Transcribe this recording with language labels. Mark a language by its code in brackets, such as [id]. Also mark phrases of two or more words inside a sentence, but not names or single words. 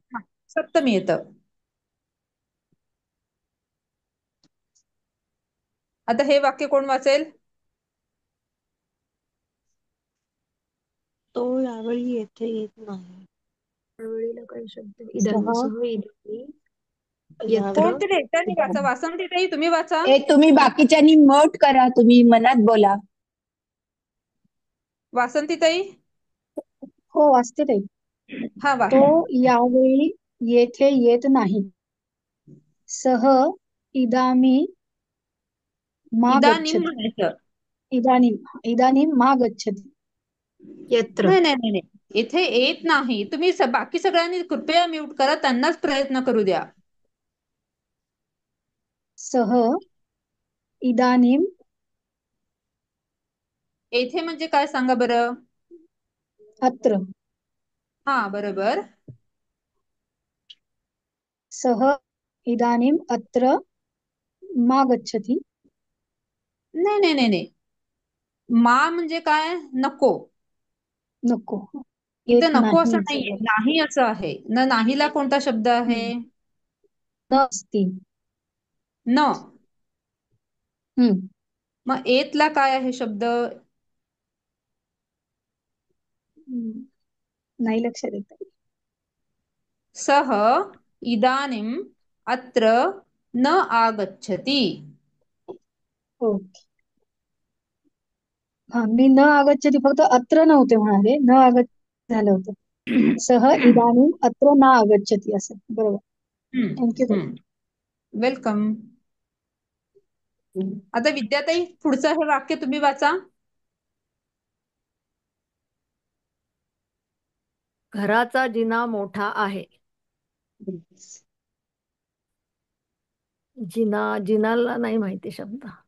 [mr] सप्तमी येतं. आता हे वाक्य कोण वाचेल? तो यावेळी येथे येत नाही. यावेळीला काय शब्द? [sa] इदानीसह इदानी यत्र. [mr] कोणतरी एकट्याने वाचा. वासंतीताई, तुम्ही वाचा. तुम्ही बाकीच्यांनी मौट करा, तुम्ही मनात बोला. वासंतीताई. हो, वाचते ताई. हा, तो यावेळी येथे येत नाही. [sa] सह इदामी मा इदानीम गच्छति. [mr] म्हणायचं. [sa] इदानीम मा गच्छति. [mr] नाही, इथे येत नाही. तुम्ही बाकी सगळ्यांनी कृपया म्यूट करा, त्यांनाच प्रयत्न करू द्या. [sa] सह इदानीम. [mr] येथे म्हणजे काय सांगा बरं? [sa] अत्र. [mr] हा, बरोबर. [sa] सह इदानीम अत्र मा गच्छति. [mr] नाही. मा म्हणजे काय? नको. इथं नको असं नाहीये, नाही असं आहे. नाहीला कोणता शब्द आहे? नसती. न. मग एतला काय आहे शब्द? नाही लक्षात येत. [sa] सह इदानीम अत्र न आगच्छति. [mr] ओके. हा, मी [sa] न आगच्छति [mr] फक्त अत्र नव्हते म्हणाले, [sa] न आगच्छति [mr] झालं होतं. [sa] सः इदानीम् अत्र न आगच्छति असं. [mr] बरोबर. थँक्यू. वेलकम. आता विद्याताई, पुढचं हे वाक्य तुम्ही वाचा. घराचा जिना मोठा आहे. जिनाला नाही माहिती शब्द.